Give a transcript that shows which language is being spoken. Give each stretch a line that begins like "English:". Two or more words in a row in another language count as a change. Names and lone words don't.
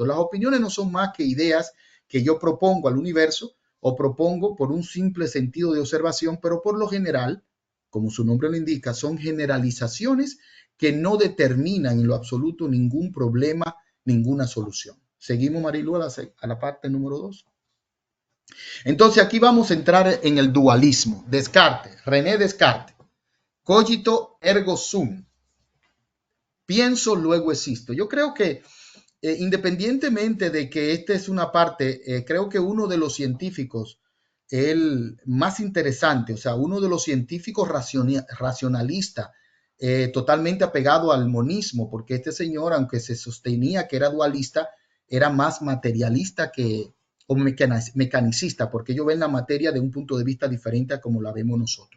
Spanish: Las opiniones no son más que ideas que yo propongo al universo o propongo por un simple sentido de observación, pero por lo general, como su nombre lo indica, son generalizaciones que no determinan en lo absoluto ningún problema, ninguna solución. Seguimos, Marilu, a la parte número 2. Entonces aquí vamos a entrar en el dualismo. Descartes, René Descartes.
Latin: Cogito ergo sum.
Spanish: Pienso, luego existo. Yo creo que independientemente de que esta es una parte, creo que uno de los científicos, el más interesante, o sea, uno de los científicos racionalistas, totalmente apegado al monismo, porque este señor, aunque se sostenía que era dualista, era más materialista o mecanicista, porque ellos ven la materia de un punto de vista diferente a como la vemos nosotros.